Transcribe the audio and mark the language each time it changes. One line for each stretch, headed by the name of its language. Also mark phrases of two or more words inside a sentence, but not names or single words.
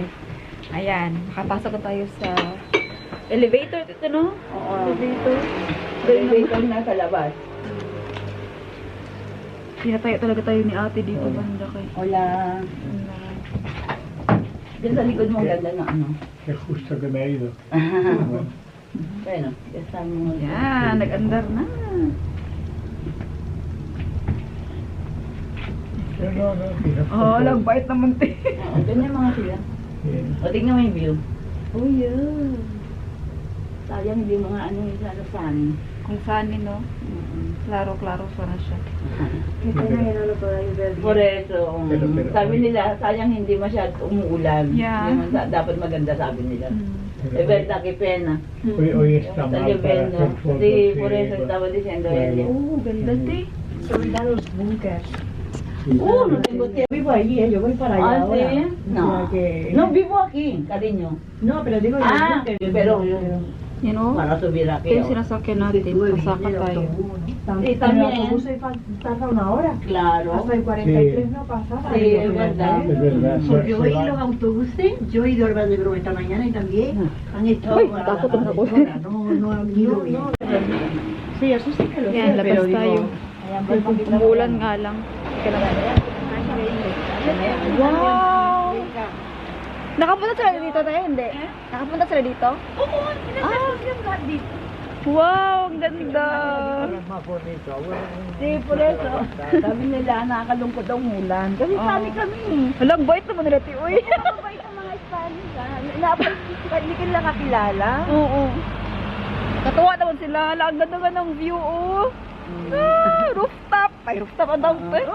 Filipino: Ayan, makapasok na tayo sa elevator dito, no? Oo. Elevator. Elevator na sa labas. Pinatayo talaga tayo ni ate dito, banda kay.
Spanish: Hola.
Filipino: Diyan sa likod mo, ganda na ano.
Spanish: Es justo que me he ido. Bueno, ya estamos.
Filipino: Yan, nag-andar na.
Spanish: No, no, no. mira,
Filipino: Oh, lang bait naman, te. Oo, ganyan mga sila.
Spanish: Bien.
Filipino: O, tingnan mo yung view.
English: Oh, yeah.
Filipino: Sayang hindi mga ano yung sa sun. Kung saan no? Klaro-klaro sana siya.
Spanish: Por eso, Pero-
Filipino: sabi nila, sayang hindi masyad umuulan.
English: Yeah.
Filipino: Hindi man dapat maganda sabi nila. Mm.
Spanish: Eh, verdad, qué pena. Hoy está Está mal para lloviendo. hacer fotos. Sí, por eso estaba diciendo ella.
Filipino: Oh, ganda, te.
Spanish: los bunkers. No tengo tiempo. Vivo allí, yo voy para allá Ah, ahora. ¿sí? No. O sea que- No, vivo aquí, cariño. No, pero digo, los Ah, bunkers, pero-
English: You know?
Spanish: Para subir aquí.
Filipino: Ito yung sinasakyan natin. Pasaka tayo.
Spanish: Sí, también. también. El autobús tarda una hora. Claro. Hasta el 43 Sí. no pasaba. Sí, es verdad. Es verdad. Porque se hoy va. los autobuses, yo he ido al Valle de Broma esta mañana y también han estado
Filipino: Uy,
Spanish: a
Filipino: takot na ako.
Spanish: no han ido bien. Sí, eso sí que lo
Filipino: Yan,
Spanish: sé,
Filipino: labas
Spanish: pero digo,
Filipino: tayo. Ayan, pues, makita mo Umuulan yan. nga lang. Teka lang. Wow! Nakapunta sila dito tayo, hindi? Nakapunta sila dito? Oo, dito. Wow, ang ganda.
Spanish: Sí, por eso.
Filipino: Sabi nila, nakakalungkot daw umulan. Kasi sali kami. Walang bait naman nila, ti. Uy. Mabait ang mga Spanish, ha? Hindi ka nila kakilala. Oo. Katuwa naman sila. Ang ganda nga ng view, oh. Ah, rooftop. Ay, rooftop ang tawag pa.